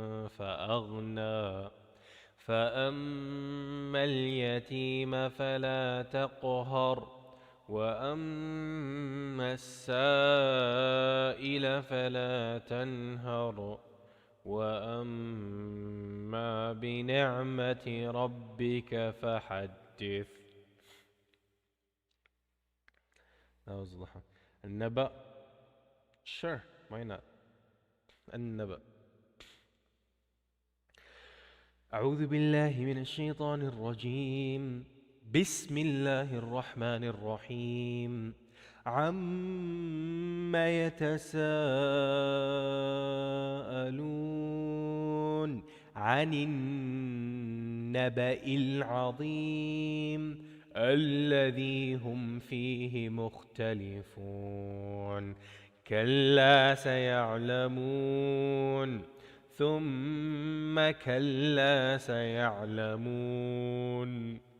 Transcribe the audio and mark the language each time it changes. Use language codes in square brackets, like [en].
[ar] فأغنى فأما اليتيم فلا تقهر وأما السائل فلا تنهر وأما بنعمة ربك فحدث. [en] That was الضحى. النبأ, sure, why not? [ar] النبأ. أعوذ بالله من الشيطان الرجيم. بسم الله الرحمن الرحيم. عما يتساءلون عن النبأ العظيم الذي هم فيه مختلفون كلا سيعلمون ثم كلا سيعلمون